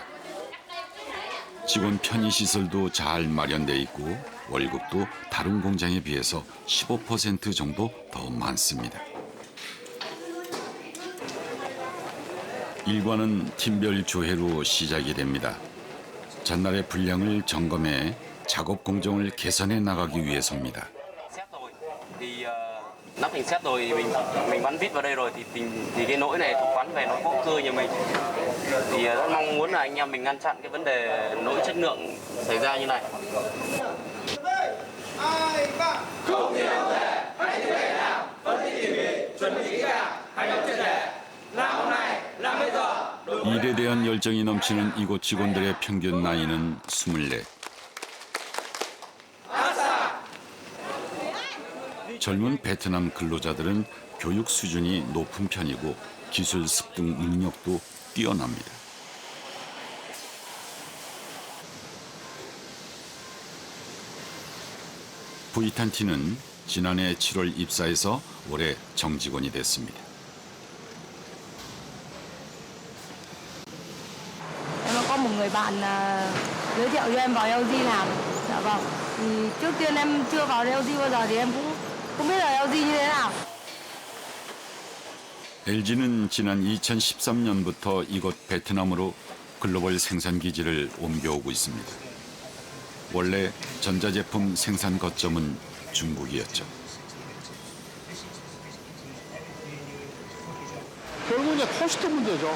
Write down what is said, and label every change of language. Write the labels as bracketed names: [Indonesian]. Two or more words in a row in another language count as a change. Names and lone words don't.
[Korean] 직원 편의시설도 잘 마련돼 있고 월급도 다른 공장에 비해서 15% 정도 더 많습니다. 일과는 팀별 조회로 시작이 됩니다. 전날의 분량을 점검해 작업 공정을 개선해 나가기 위해서입니다. [Vietnamese] Nắp hình xét rồi mình bắn vít vào đây rồi thì cái nỗi này thuộc quán về nỗi vô cơ nhà mình thì rất mong muốn là anh em mình ngăn chặn cái vấn đề lỗi chất lượng xảy ra như này. Không thì không thể, hãy thử hãy làm, phân tích tỉ mỉ, chuẩn bị kỹ càng, hành động triệt để. Làm hôm nay, làm bây giờ. [Korean] 일에 대한 열정이 넘치는 이곳 직원들의 평균 나이는 24. 젊은 베트남 근로자들은 교육 수준이 높은 편이고 기술 습득 능력도 뛰어납니다. 부이탄티는 지난해 7월 입사해서 올해 정직원이 됐습니다. [Vietnamese] Em có một người bạn giới thiệu cho em vào LG làm. Dạ vâng. Thì trước tiên em chưa vào LG bao giờ thì em cũng không biết là LG như thế nào. [Korean] LG는 지난 2013년부터 이곳 베트남으로 글로벌 생산 기지를 옮겨오고 있습니다. 원래 전자제품 생산 거점은 중국이었죠. 결국 이제 코스트 문제죠.